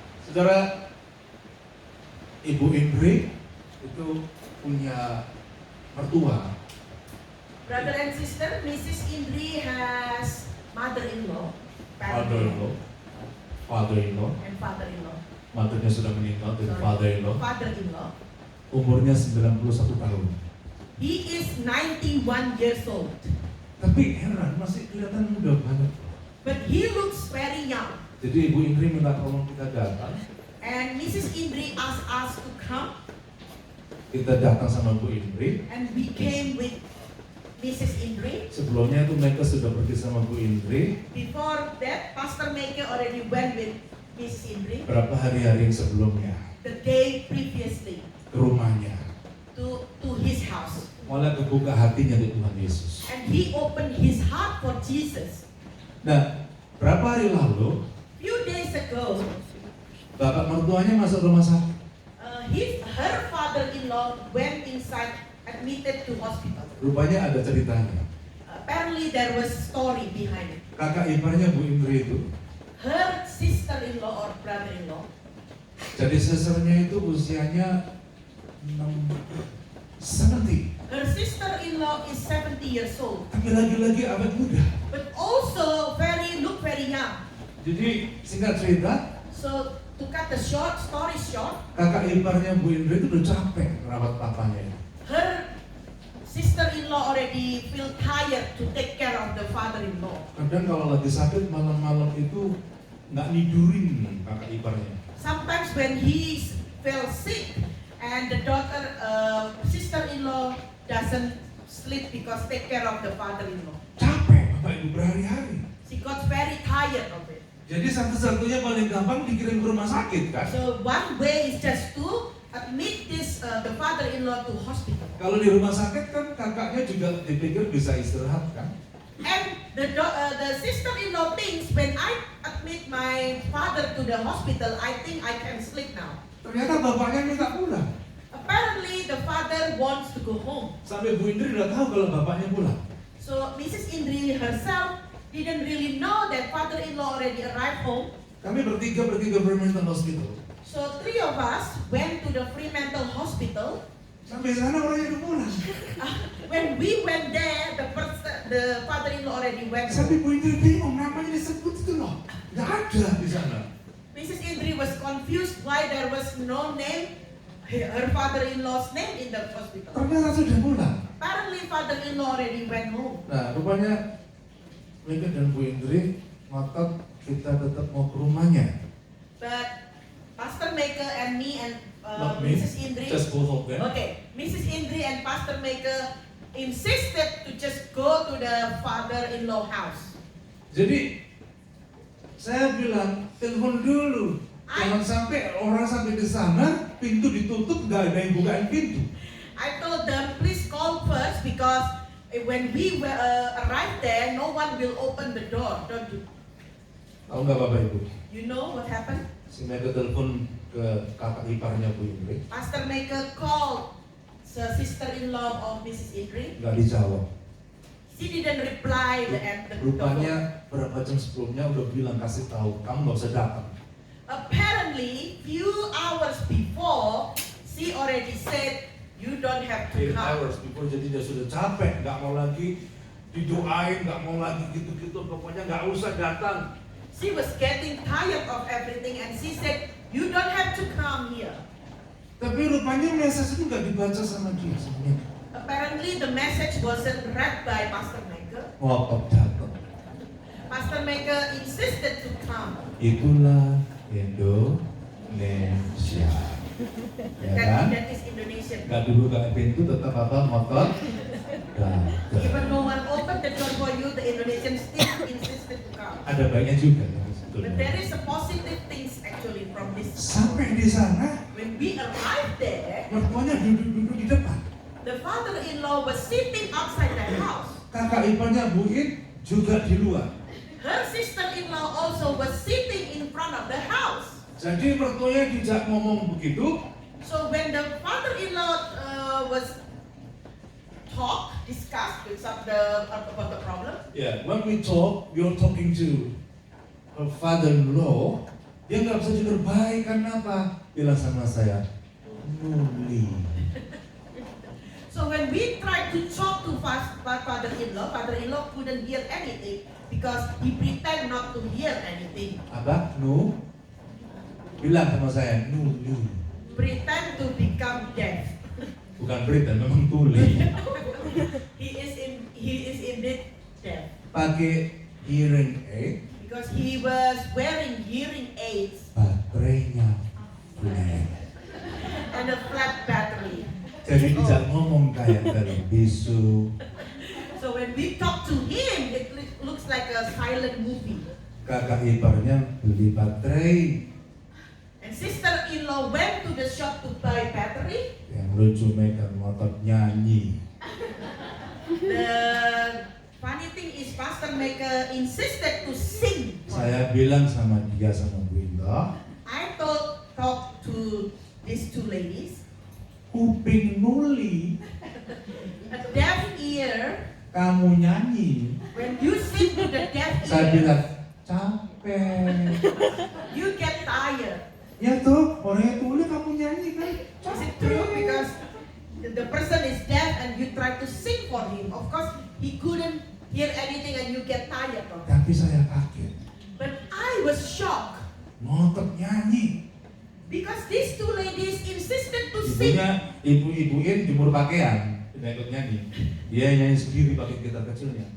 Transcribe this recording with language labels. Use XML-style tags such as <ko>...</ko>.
<id>Saudara, Ibu Indri itu punya mertua.</id> <en>Brother and sister, Mrs. Indri has mother-in-law, Father-in-law, father-in-law, and father-in-law.</en> <id>mothernya sudah meninggal, dan</id> <en>Sorry. father-in-law. Father-in-law.</en> <id>Umurnya 91 tahun.</id> <en>He is 91 years old,</en> <id>Tapi heran, masih kelihatan muda banget.</id> <en>but he looks very young.</en> <id>Jadi Ibu Indri minta tolong kita datang.</id> <en>And Mrs. Indri asked us to come,</en> <id>Kita datang sama Bu Indri.</id> <en>and we came with Mrs. Indri.</en> <id>Sebelumnya itu mereka sudah pergi sama Bu Indri.</id> <en>Before that, Pastor Meike already went with Mrs. Indri</en> <id>Berapa hari-hari sebelumnya</id> <en>the day previously</en> <id>ke rumahnya.</id> <en>to his house.</en> <id>Mulai kebuka hatinya untuk Tuhan Yesus.</id> <en>And he opened his heart for Jesus.</en> <id>Nah, berapa hari lalu</id> <en>Few days ago,</en> <id>bapak mertuanya masuk rumah sakit.</id> <en>her father-in-law went inside, admitted to hospital.</en> <id>Rupanya ada ceritanya.</id> <en>Apparently there was story behind it.</en> <id>Kakak iparnya Bu Indri itu,</id> <en>Her sister-in-law or brother-in-law,</en> <id>jadi sesernya itu usianya 70.</id> <en>her sister-in-law is 70 years old,</en> <id>Tapi lagi-lagi awet muda.</id> <en>but also look very young.</en> <id>Jadi singkat cerita,</id> <en>So to cut the story short,</en> <id>kakak iparnya Bu Indri itu udah capek merawat papanya.</id> <en>her sister-in-law sister-in-law already feel tired to take care of the father-in-law.</en> <id>Kadang kalau lagi sakit malam-malam itu nggak nidurin kakak iparnya.</id> <en>Sometimes when he fell sick and the sister-in-law doesn't sleep because take care of the father-in-law.</en> <id>Capek bapak ibu berhari-hari.</id> <en>She got very tired of it.</en> <id>Jadi satu-satunya paling gampang dikirim ke rumah sakit kan?</id> <en>So one way is just to admit the father-in-law to hospital.</en> <id>Kalau di rumah sakit kan kakaknya juga dipikir bisa istirahat kan?</id> <en>And the sister-in-law thinks when I admit my father to the hospital, I think I can sleep now.</en> <id>Ternyata bapaknya minta pulang.</id> <en>Apparently the father wants to go home.</en> <id>Sampai Bu Indri udah tahu kalau bapaknya pulang.</id> <en>So Mrs. Indri herself didn't really know that father-in-law already arrived home.</en> <id>Kami bertiga pergi ke Fremantle Hospital.</id> <en>So three of us went to the Fremantle Hospital.</en> <id>Sampai sana orangnya udah pulang.</id> <en>When we went there, the father-in-law already went home.</en> <id>Sampai Bu Indri bingung namanya disebut itu loh. Nggak ada di sana.</id> <en>Mrs. Indri was confused why there was no name, her father-in-law's name in the hospital.</en> <id>Ternyata sudah pulang.</id> <en>Apparently father-in-law already went home.</en> <id>Nah, rupanya Mega dan Bu Indri ngotot kita tetap mau ke rumahnya.</id> <en>But Pastor Maker and me and Not me, Mrs. Indri, just both of them. okay, Mrs. Indri and Pastor Maker insisted to just go to the father-in-law house.</en> <id>Jadi saya bilang telepon dulu, jangan sampai orang sampai di sana pintu ditutup nggak ada yang bukain pintu.</id> <en>I told them please call first because when we arrived there, no one will open the door. Don't you?</en> <id>Tahu nggak Bapak Ibu?</id> <en>You know what happened?</en> <id>Si Mega telepon ke kakak iparnya Bu Indri,</id> <en>Pastor Maker called the sister-in-law of Mrs. Indri.</en> <id>nggak dijawab.</id> <en>She didn't reply the phone.</en> <id>Rupanya berapa jam sebelumnya udah bilang kasih tahu kamu nggak usah datang.</id> <en>Apparently, few hours before, she already said you don't have to 8 hours before,</en> <id>jadi dia sudah capek, nggak mau lagi didoain, nggak mau lagi gitu-gitu, pokoknya nggak usah datang.</id> <en>She was getting tired of everything and she said, you don't have to come here.</en> <id>Tapi rupanya message itu nggak dibaca sama dia sebenarnya.</id> <en>Apparently the message wasn't read by Pastor Maker.</en> <id>Ngotot datang.</id> <en>Pastor Maker insisted to come.</en> <id>Itulah Indonesia. Ya kan?</id> <en>That is Indonesian.</en> <id>Nggak dulu nggak pintu tetap apa ngotot datang.</id> <en>Even no one opened the door for you, the Indonesian still insisted to come.</en> <id>Ada baiknya juga.</id> <en>But there is a positive things actually from this.</en> <id>Sampai di sana,</id> <en>When we arrived there,</en> <id>mertuanya duduk-duduk di depan.</id> <en>the father-in-law was sitting outside the house.</en> <id>Kakak iparnya Bu In juga di luar.</id> <en>Her sister-in-law also was sitting in front of the house.</en> <id>Jadi mertuanya dijak ngomong begitu.</id> <en>So when the father-in-law was discussed with about the problem, Yeah, when we talk, we are talking to her father-in-law.</en> <id>Dia nggak bisa jujur baik karena apa? Bilang sama saya, Nuli.</id> <en>so when we tried to talk to father-in-law couldn't hear anything because he pretend not to hear anything.</en> <id>Abah, Nu? Bilang sama saya, Nuli.</id> <en>Pretend to become deaf.</en> <id>Bukan pretend, memang tuli.</id> <en>He is indeed deaf</en> <id>Pakai hearing aid,</id> <en>because he was wearing hearing aids</en> <id>baterainya flat.</id> <en>and a flat battery.</en> <id>Jadi dijak ngomong kayak dari bisu.</id> <en>So when we talk to him, it looks like a silent movie.</en> <id>Kakak iparnya beli baterai.</id> <en>And sister-in-law went to the shop to buy battery.</en> <id>Yang lucu Mega ngotot nyanyi.</id> <en>The funny thing is Pastor Maker insisted to sing.</en> <id>Saya bilang sama dia sama Bu Indah,</id> <en>I talk to these two ladies.</en> <id>kuping Nuli,</id> <en>A deaf ear.</en> <id>kamu nyanyi.</id> <en>When you sing to the deaf</en> <id>Saya bilang capek.</id> <en>you get tired.</en> <id>Ya tuh, orangnya tuli kamu nyanyi kan?</id> <en>Is it true? Because the person is deaf and you try to sing for him. Of course, he couldn't hear anything and you get tired of it.</en> <id>Tapi saya kaget,</id> <en>But I was shocked</en> <id>ngotot nyanyi.</id> <en>because these two ladies insisted to sing.</en> <id>Ibunya, ibu-ibuin jemur pakaian. Tidak ikut nyanyi. Dia nyanyi sendiri pakai gitar kecilnya.</id>